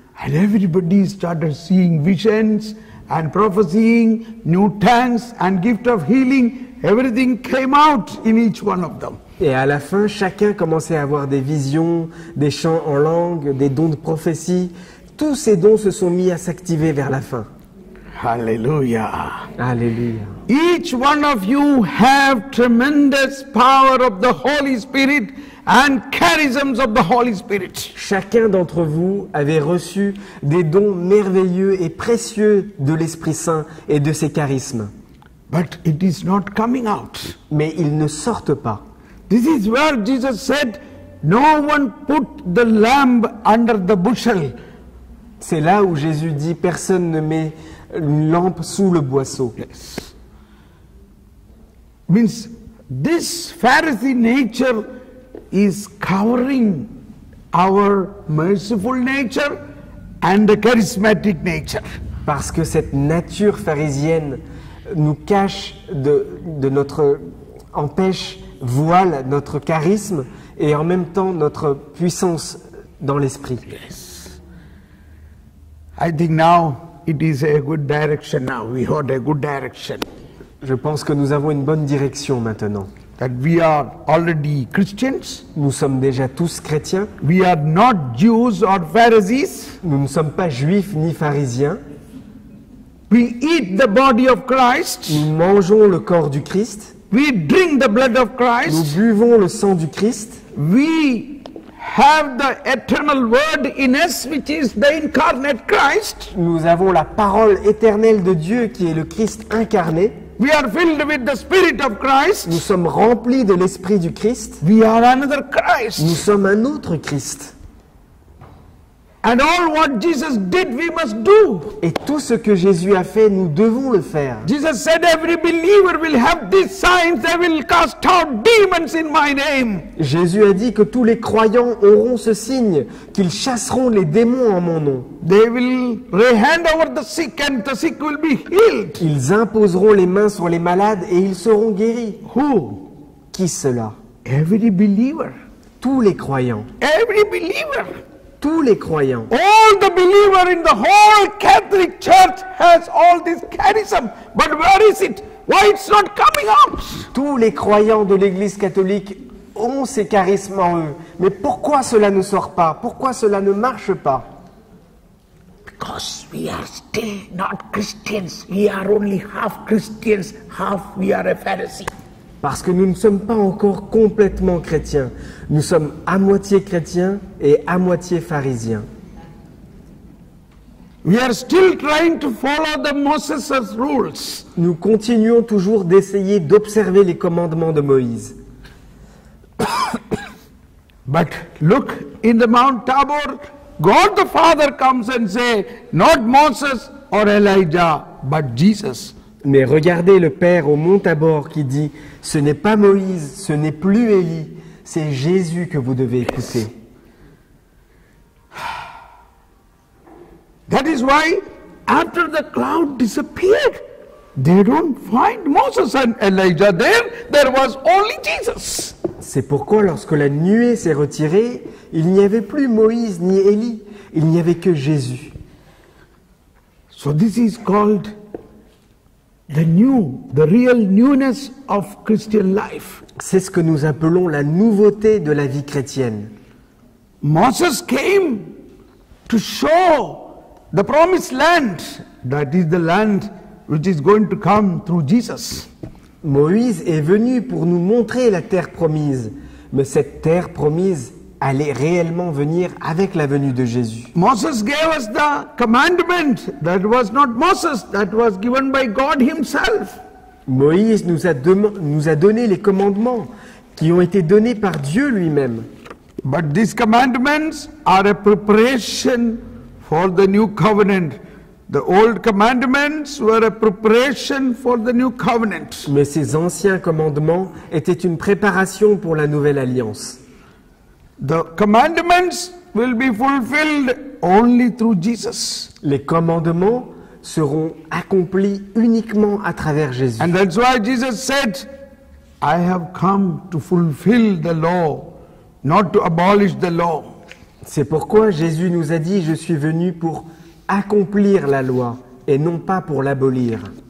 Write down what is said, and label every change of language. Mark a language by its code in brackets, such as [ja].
[en] And everybody started seeing visions and prophesying, new tongues and gift of healing. Everything came out in each one of them. [fr] Et à la fin, chacun commençait à avoir des visions, des chants en langue, des dons de prophétie. Tous ces dons se sont mis à s'activer vers la fin. [en] Hallelujah. [fr] Alléluia. [en] Each one of you have tremendous power of the Holy Spirit and charisms of the Holy Spirit. [fr] Chacun d'entre vous avait reçu des dons merveilleux et précieux de l'Esprit Saint et de ses charismes. [en] But it is not coming out. [fr] Mais ils ne sortent pas. [en] This is where Jesus said, no one put the lamb under the bushel. [fr] C'est là où Jésus dit, personne ne met une lampe sous le boisseau. [en] Yes. Means this Pharisee nature is covering our merciful nature and the charismatic nature. [fr] Parce que cette nature pharisienne nous cache de notre, empêche, voile notre charisme et en même temps notre puissance dans l'esprit. [en] Yes. I think now it is a good direction now. We got a good direction. [fr] Je pense que nous avons une bonne direction maintenant. [en] that we are already Christians. [fr] Nous sommes déjà tous chrétiens. [en] We are not Jews or Pharisees. [fr] Nous ne sommes pas juifs ni pharisiens. [en] We eat the body of Christ. [fr] Nous mangeons le corps du Christ. [en] We drink the blood of [fr] Nous [en] Christ. [fr] buvons le sang du Christ. [en] We have the eternal word in us, which is the incarnate Christ. [fr] Nous avons la parole éternelle de Dieu qui est le Christ incarné. [en] We are filled with the Spirit of Christ. [fr] Nous sommes remplis de l'Esprit du Christ. [en] We are another [fr] Nous [en] Christ. [fr] sommes un autre Christ. [en] And all what Jesus did, we must do. [fr] Et tout ce que Jésus a fait, nous devons le faire. [en] Jesus said, every believer will have these signs. They will cast out demons in my name. [fr] Jésus a dit que tous les croyants auront ce signe, qu'ils chasseront les démons en mon nom. [en] They will lay hand over the sick and the sick will be healed. [fr] Ils imposeront les mains sur les malades et ils seront guéris. [en] Who? [fr] Qui cela? [en] Every believer. [fr] Tous les croyants. [en] Every believer. [fr] Tous les croyants. [en] All the believer in the whole Catholic Church has all this charism. But where is it? Why it's not coming out? [fr] Tous les croyants de l'Église catholique ont ces charismes en eux. Mais pourquoi cela ne sort pas? Pourquoi cela ne marche pas? [en] Because we are still not Christians. We are only half Christians, half we are a Pharisee. [fr] Parce que nous ne sommes pas encore complètement chrétiens. Nous sommes à moitié chrétiens et à moitié pharisiens. [en] We are still trying to follow the Moses' rules. [fr] Nous continuons toujours d'essayer d'observer les commandements de Moïse. [en] But look, in the Mount Tabor, God the Father comes and say, not Moses or Elijah, but Jesus. [fr] Mais regardez le Père au mont Tabor qui dit « Ce n'est pas Moïse, ce n'est plus Élie, c'est Jésus que vous devez écouter. » [en] That is why after the cloud disappeared, they don't find Moses and Elijah there. There was only Jesus. [fr] C'est pourquoi lorsque la nuée s'est retirée, il n'y avait plus Moïse ni Élie, il n'y avait que Jésus. [en] So this is called the real newness of Christian life. [fr] C'est ce que nous appelons la nouveauté de la vie chrétienne. [en] Moses came to show the promised land. That is the land which is going to come through Jesus. [fr] Moïse est venu pour nous montrer la terre promise, mais cette terre promise allait réellement venir avec la venue de Jésus. [en] Moses gave us the commandment. That was not Moses, that was given by God himself. [fr] Moïse nous a donné les commandements qui ont été donnés par Dieu lui-même. [en] But these commandments are a preparation for the new covenant. The old commandments were a preparation for the new covenant. [fr] Mais ces anciens commandements étaient une préparation pour la nouvelle alliance. [en] The commandments will be fulfilled only through Jesus. [fr] Les commandements seront accomplis uniquement à travers Jésus. [en] And that's why Jesus said, I have come to fulfill the law, not to abolish the law. [fr] C'est pourquoi Jésus nous a dit, je suis venu pour accomplir la loi et non pas pour l'abolir.